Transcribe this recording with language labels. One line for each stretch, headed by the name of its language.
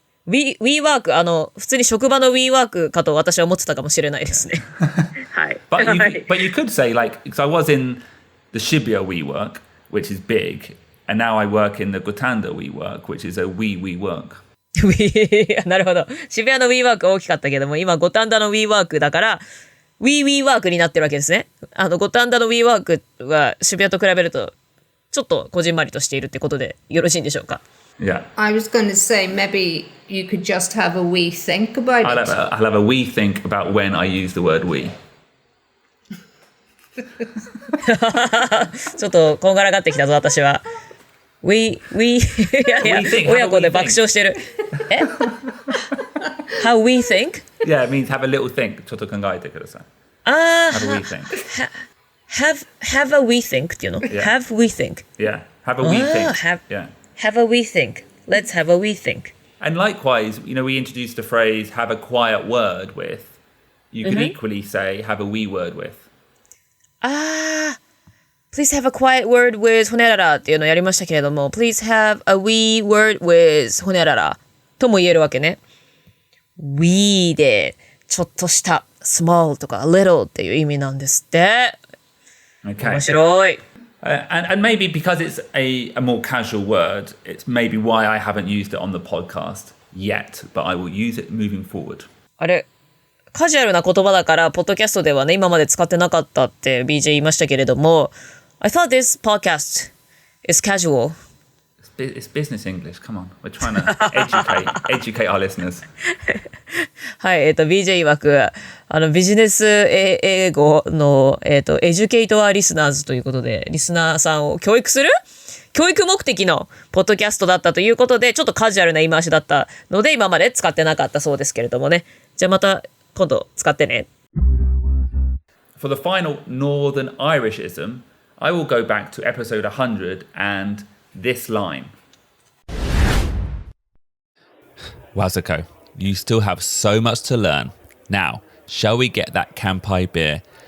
Japanese: WeWork、普通に職場の WeWork かと私は思ってたかもしれないですね。はい。
English: But you could say, like, because I was in the Shibuya WeWork, which is big, and now I work in the Gotanda WeWork, which is a WeWork.
Japanese: なるほど。渋谷の WeWork 大きかったけども、今、五反田の WeWork だから、WeWork になってるわけですね。五反田の WeWork は渋谷と比べると、ちょっとこじんまりとしているってことでよろしいんでしょうか。
English: Yeah. I was going to say maybe you could just have a wee think about I'll it. have a wee think about when I use the word we.
Japanese: ちょっとこんがらがってきたぞ、私は。いやいや、親子で爆笑してる。
English: How we think? Yeah, it means have a little think.
Japanese: ちょっと考えてください。
English: Have a wee think. Have a we think
Japanese: っていうの、
English: Yeah. Have we think. Yeah, have a wee think. Yeah. Have a we think. Let's have a we think. And likewise, we introduced the phrase have a quiet word with. You could equally say have a wee word with. Please have a quiet word with
Japanese: ほにゃららっていうのをやりましたけれども、
English: Please have a wee word with
Japanese: ほにゃららとも言えるわけね。 wee でちょっとした small とか little っていう意味なんですって。
English: Okay.
Japanese: 面白い。
English: And maybe because it's a more casual word, it's maybe why I haven't used it on the podcast yet, but I will use it moving forward.
Japanese: あれ、カジュアルな言葉だから、ポッドキャストではね、今まで使ってなかったって BJ 言いましたけれども、
English: I thought this podcast is casual. It's business English. Come on. We're trying to educate our listeners. はい、BJ 曰く、ビジネス英語の、エデュケイトアリスナーズということで、リスナーさんを教育する教育目的のポッドキャストだったということで、ちょっとカジュアルな言い回しだったので、今まで使ってなかったそうですけれどもね。じゃあまた今度使ってね。 For the final Northern Irishism, I will go back to episode 100 and this line. Wazako, you still have so much to learn. Now, shall we get that Kampai beer?